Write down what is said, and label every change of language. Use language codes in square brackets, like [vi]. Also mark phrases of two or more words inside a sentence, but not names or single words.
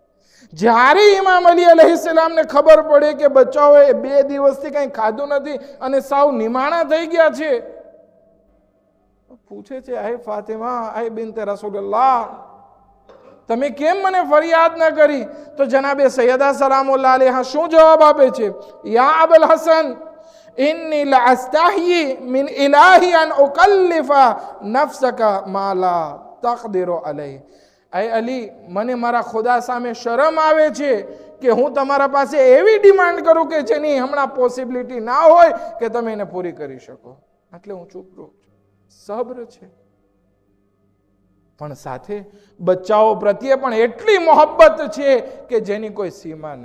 [gu] જ્યારે ઇમામ અલી અલૈહિસ્સલામને ખબર પડે કે બચ્ચાઓએ 2 દિવસથી કંઈ ખાધું નથી અને સાવ નિમાણા થઈ ગયા છે, પૂછે છે, આય ફાતિમા, [ar] أي بنت رسول الله, [gu] તમે કેમ મને ફરિયાદ ન કરી? તો જનાબે સૈયદા [ar] سلام الله عليها [gu] શું જવાબ આપે છે? [ar] يا أبا الحسن, إني لأستحيي من إلهي أن أكلف نفسك ما لا تقدر عليه. [gu] ay અલી, મને મારા ખુદા સામે શરમ આવે છે કે હું તમારા પાસે એવી ડિમાન્ડ કરું કે જેની હમણાં પોસિબિલિટી ના હોય કે તમે એને પૂરી કરી શકો. એટલે હું ચૂપ રહું છું. સબ્ર છે. પણ સાથે બચ્ચાઓ પ્રત્યે પણ એટલી મોહબ્બત છે કે જેની કોઈ સીમા નહીં.